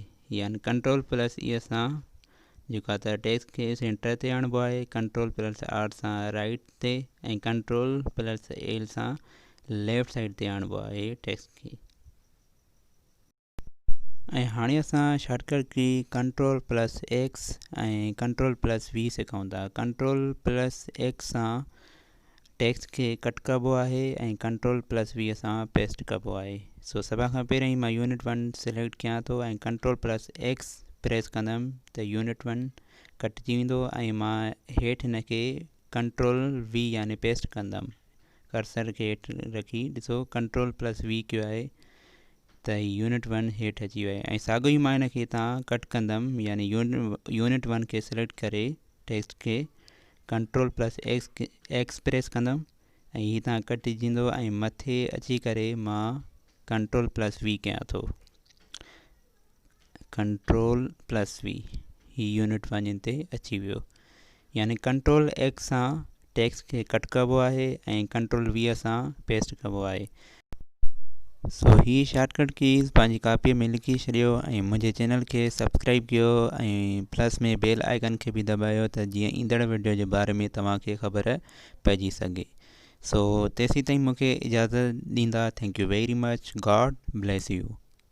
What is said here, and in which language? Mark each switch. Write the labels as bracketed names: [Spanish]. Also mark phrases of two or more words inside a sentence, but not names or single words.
[Sindhi] यानी Ctrl+E सां जेको आहे त टेक्स्ट खे सेंटर ते आणिबो आहे, Ctrl+R सां राइट ते ऐं Ctrl+L सां [English] left side [Sindhi] ते आणिबो आहे टेक्स्ट खे। ऐं हाणे असां [English] shortcut key [Sindhi] Ctrl+X ऐं Ctrl+V सिखूं था। Ctrl+X सां टेक्स्ट खे कट कबो आहे ऐं Ctrl+V सां पेस्ट कबो आहे। सो सभ खां पहिरियों मां यूनिट 1 सिलेक्ट कयां थो ऐं Ctrl+X प्रेस कंदुमि त यूनिट 1 कटिजी वेंदो ऐं मां हेठि हिन खे Ctrl+V यानी पेस्ट कंदुमि। कर्सर खे हेठि रखी ॾिसो Ctrl+V कयो आहे त यूनिट 1 हेठि अची वियो ऐं साॻियो ई मां हिन खे तव्हां कट कंदुमि, यानी यूनिट 1 खे सिलेक्ट करे टेक्स्ट खे [English] control plus X press [Sindhi] कंदुमि ऐं हीअ तव्हां कटिजी वेंदो ऐं मथे अची करे मां [English] control plus V [Sindhi] कयां थो। [English] control plus V [Sindhi] ही यूनिट 1 ते अची वियो, यानी [English] control X [Sindhi] सां टेक्स्ट खे कट कबो आहे ऐं [English] control V [Sindhi] सां पेस्ट कबो आहे। सो ही [English] shortcut keys [Sindhi] पंहिंजी कापीअ में लिखी छॾियो ऐं मुंहिंजे चैनल खे सब्सक्राइब कयो ऐं प्लस में [English] bell icon [Sindhi] खे बि दबायो त जीअं ईंदड़ वीडियो जे बारे में तव्हांखे ख़बर पइजी सघे। सो तेसीं ताईं मूंखे इजाज़त ॾींदा। [English] Thank you very much. God bless you.